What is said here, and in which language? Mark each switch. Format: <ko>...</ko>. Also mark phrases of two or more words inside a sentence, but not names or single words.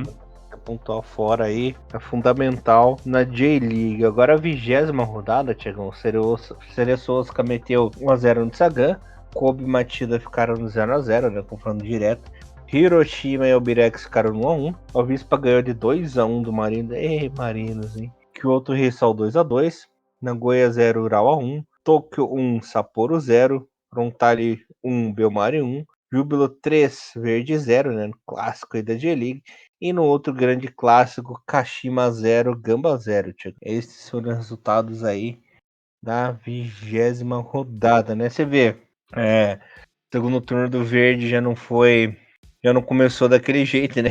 <pt>Pontuar fora aí é fundamental na J-League. Agora a 20ª rodada, Tiagão, Cereço Osaka meteu 1x0 no Sagan, Kobe e Matida ficaram no 0x0, né, confronto direto. Hiroshima e Albirex ficaram no 1x1. A Vispa ganhou de 2x1 do Marinos. Ei, Marinos, hein? Kyoto Reysol 2x2. Nagoya 0, Urawa 1. Tokyo 1, Sapporo 0. Frontale 1, Belmari 1. Júbilo 3, Verde 0, né? Clássico aí da J-League. E no outro grande clássico, Kashima 0, Gamba 0. Esses foram os resultados aí da 20ª rodada, né? Você vê, segundo turno do Verde já não começou daquele jeito, né?</pt>